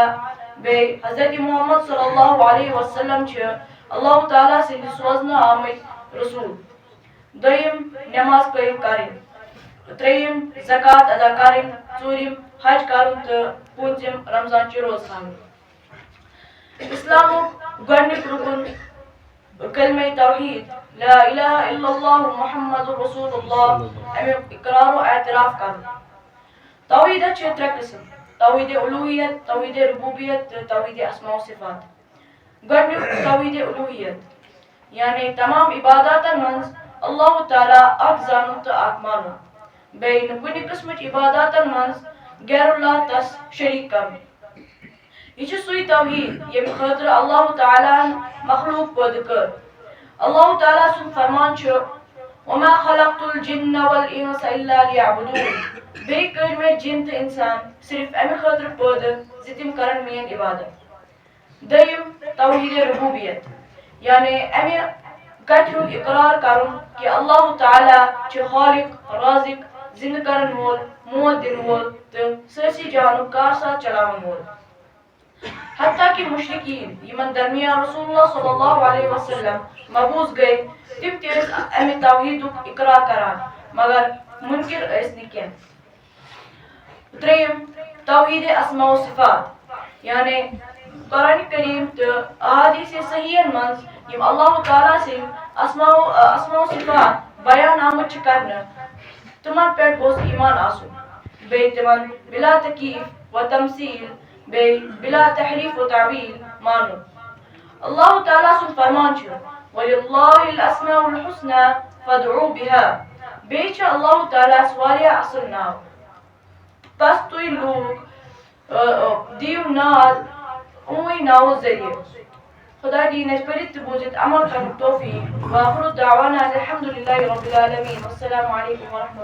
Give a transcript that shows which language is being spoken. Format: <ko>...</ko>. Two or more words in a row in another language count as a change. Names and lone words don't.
<ks>بیٚیہِ حضرت محمد</ks> <ar>صلی اللہ علیہ وسلم</ar> <ks>چھِ اللہ تعالیٰ سٕنٛدِ سوزنہٕ آمٕتۍ رسوٗل. دوٚیِم نٮ۪ماز قٲیِم کَرٕنۍ. ترٛیٚیِم زکات ادا کَرٕنۍ. ژوٗرِم حج کَرُن تہٕ پوٗنٛژِم رمضانچہِ روزٕ تھاوٕنۍ. اسلامُک گۄڈٕنیُک رُکُن کلمہ توحید</ks> <ar>لا الہ الا اللہ محمد رسول اللہ</ar> <ks>امیُک اقرار و اعتراف کرُن. توحیدس چھِ ترٛےٚ قٕسم: توحیٖدِ اُلوٗہیت، توحیٖدِ ربوٗبیت تہٕ توحیٖدِ اسماء و صفات. گۄڈٕنیُک توحیٖدِ اُلوٗہیت یعنی تمام عباداتن منٛز اللہ تعالیٰ اکھ زانُن تہٕ اکھ مانُن. بیٚیہِ نہٕ کُنہِ قٕسمٕچ عباداتن منٛز غیر اللہ تس شریٖک کرُن. یہِ چھُ سُے توحیٖد ییٚمہِ خٲطرٕ اللہ تعالیٰ ہن مخلوٗق پٲدٕ کٔر. اللہ تعالیٰ سُنٛد فرمان چھُ:</ks> <ar>وما خلقت الجن والانس الا ليعبدون.</ar> <ks>بیٚیہِ کٔرۍ مےٚ جِن تہٕ انسان صرف امہِ خٲطرٕ پٲدٕ زِ تِم کرن میٲنۍ عبادت. دوٚیِم توحیٖدِ ربوٗبیت یعنی امہِ کتھِ ہُنٛد اقرار کرُن کہِ اللہ تعالیٰ چھُ خالق، رازق، زِنٛدٕ کرن وول، موت دِنہٕ وول تہٕ سٲرسٕے جہانُک کارساز چلاون وول. حتیٰ کہِ مُشرِکیٖن یِمن درمیان رسول اللہ</ks> <ar>صلی اللہ علیہ وسلم</ar> <ks>مبعوٗث گٔے تِم تہِ ٲسۍ امہِ توحیٖدُک اقرار کران مگر مُنکِر ٲسۍ نہٕ کینٛہہ. ترٛیٚیِم توحیٖدِ اسماء و صفات یعنی قرآنِ کریم تہٕ احادیٖثِ صحیحن منٛز یِم اللہ تعالیٰ سٕنٛدۍ اسماء و صفات بیان آمٕتۍ چھِ کرنہٕ تِمن پٮ۪ٹھ گوٚژھ ایمان آسُن. بیٚیہِ تِمن بلا تکیٖف و تمثیل بیٚیہِ بلا تحریٖف و تعویل مانُن. اللہ تعالیٰ سُنٛد فرمان چھُ:</ks> <ar>وَلِلَّهِ الْأَسْمَاءُ الْحُسْنَى فَادْعُوهُ بِهَا.</ar> <ks>بیٚیہِ چھِ اللہ تعالیٰ ہس واریاہ اصل ناو. بس تُہۍ لوٗکھ دِیِو ناد یِموٕے ناوو ذٔریعہٕ. خدا دِیِن اَسہِ پٔرِتھ تہٕ بوٗزِتھ عمل کرنُک توفیٖق.</ks> <ar>وآخر دعوانا الحمدُ للہ رب العالمین. والسلام علیکم ورحمۃ اللہ.</ar>